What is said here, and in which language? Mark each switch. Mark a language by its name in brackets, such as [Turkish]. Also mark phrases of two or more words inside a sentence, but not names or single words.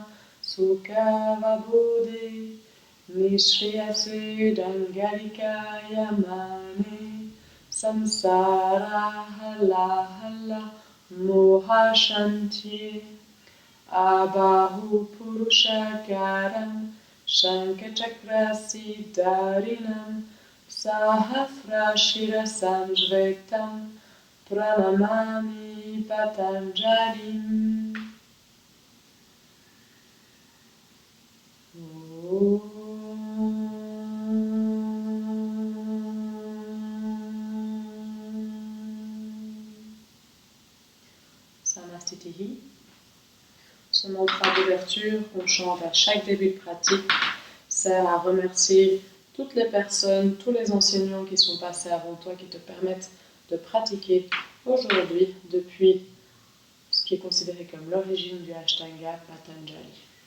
[Sanskrit] Sukhavabodhe Nishriyase Dangalika Yamane Samsara Hala Hala Moha Shanti Abahu Purushakaram Shankachakra Siddharinam Sahasra Shirasam Jvetam Pranamami Patanjalim. Samastitihi. [French] Ce mantra d'ouverture qu'on chante à chaque début de pratique sert à remercier toutes les personnes, tous les enseignants qui sont passés avant toi, qui te permettent de pratiquer aujourd'hui depuis ce qui est considéré comme l'origine du Ashtanga Patanjali.